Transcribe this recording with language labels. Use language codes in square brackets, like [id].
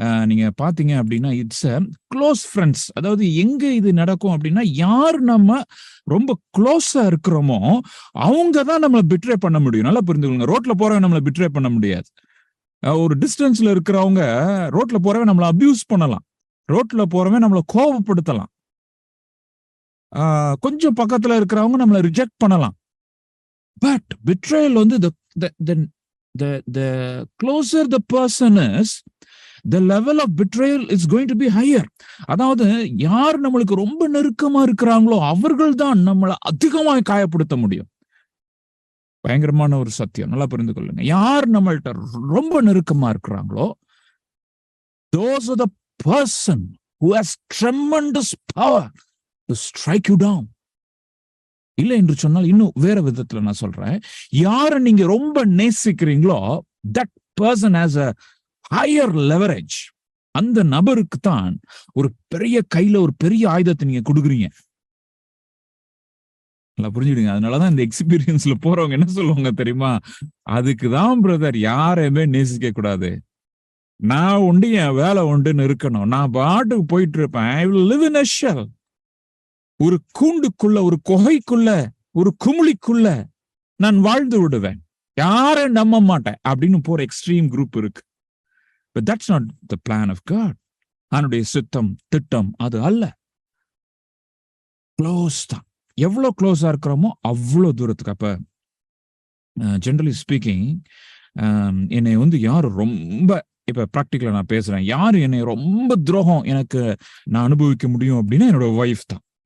[ta] நீங்க பாத்தீங்க அப்படின்னா, [en] It's close friends. [ta] அதாவது எங்க இது நடக்கும் அப்படின்னா, யார் நம்ம ரொம்ப க்ளோஸா இருக்கிறோமோ அவங்க தான் நம்மளை பிட்ரே பண்ண முடியும். நல்லா புரிஞ்சுக்கோங்க. ரோட்ல போறவங்க நம்மளை பிட்ரே பண்ண முடியாது. ஒரு டிஸ்டன்ஸ்ல இருக்கிறவங்க ரோட்ல போறவங்க நம்மளை அபியூஸ் பண்ணலாம், ரோட்ல போறவங்க நம்மளை கோபப்படுத்தலாம், கொஞ்சம் பக்கத்துல இருக்கிறவங்க நம்மளை ரிஜெக்ட் பண்ணலாம். [en] But betrayal the closer the person is, the level of betrayal is going to be higher. [ta] அதாவது யார் நம்மளுக்கு ரொம்ப நெருக்கமா இருக்கிறாங்களோ அவர்கள் தான் நம்மளை அதிகமாக காயப்படுத்த முடியும். பயங்கரமான ஒரு சத்தியம், நல்லா புரிந்து கொள்ளுங்க. யார் நம்மள்ட்ட ரொம்ப நெருக்கமா இருக்கிறாங்களோ, [en] those are the person who has tremendous power to strike you down. [ta] இல்லை என்று சொன்னால், இன்னும் வேற விதத்துல நான் சொல்றேன், யாரை நீங்க ரொம்ப நேசிக்கிறீங்களோ [en] that person has a higher leverage. [ta] அந்த நபருக்கு தான் ஒரு பெரிய கையில ஒரு பெரிய ஆயுதத்தை நீங்க கொடுக்குறீங்க. நல்லா புரிஞ்சுடுங்க. அதனாலதான் இந்த எக்ஸ்பீரியன்ஸ்ல போறவங்க என்ன சொல்லுவாங்க தெரியுமா? அதுக்குதான் பிரதர் யாரையுமே நேசிக்க கூடாது, நான் உண்டு என் வேலை உண்டுன்னு இருக்கணும், நான் பாட்டுக்கு போயிட்டு இருப்பேன், [en] I will live in a shell. [ta] ஒரு கூண்டுக்குள்ள, ஒரு குகைக்குள்ள, ஒரு குமிழிக்குள்ள நான் வாழ்ந்து விடுவேன், யாரை நம்ப மாட்டேன் அப்படின்னு போற எக்ஸ்ட்ரீம் குரூப் இருக்கு. [en] But that's not the plan of God. [ta] அவனுடைய சித்தம் திட்டம் அது அல்ல. க்ளோஸ் தான். எவ்வளவு க்ளோஸா இருக்கிறோமோ அவ்வளவு தூரத்துக்கு. அப்ப ஜெனரலி ஸ்பீக்கிங் என்னை வந்து யாரு ரொம்ப, இப்ப பிராக்டிகலா நான் பேசுறேன், யாரு என்னை ரொம்ப துரோகம் எனக்கு நான் அனுபவிக்க முடியும் அப்படின்னா என்னோட ஒய்ஃப் தான்.